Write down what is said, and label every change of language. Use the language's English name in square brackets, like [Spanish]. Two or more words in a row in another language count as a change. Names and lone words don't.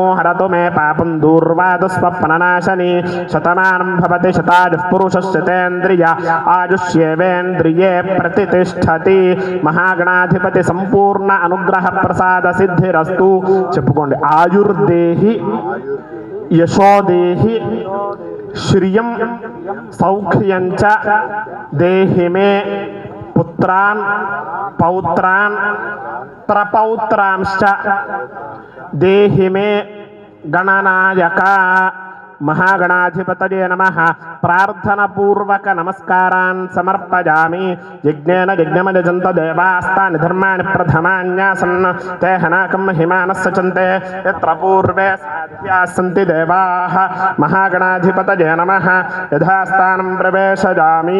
[Sanskrit] హరతు మే పాపం దూర్వాదు స్వప్ననాశని శతమానం భవతి శతాయుః పురుషస్య తేంద్రియ ఆయుష్యేవేంద్రియే ప్రతిష్టతి మహాగణాధిపతి సంపూర్ణ అనుగ్రహ ప్రసాద సిద్ధిరస్తు చెప్పుకోండి ఆయుర్దేహి యశోదేహి శ్రియం సౌఖ్యం చ దేహి మే పుత్రాన్ పౌత్రాన్ ప్రపౌత్రాంశ్చ దేహి మే గణనాయక महागणाधिपतये नमः प्रार्थनापूर्वक नमस्कारान् समर्पयामि यज्ञेन यज्ञमयजन्त देवास्तानि धर्माणि प्रथमान्यासन् ते हनाकं महिमानः सचन्ते यत्र पूर्वे साध्याः सन्ति देवाः महागणाधिपतये नमः यथास्थानं प्रवेशयामि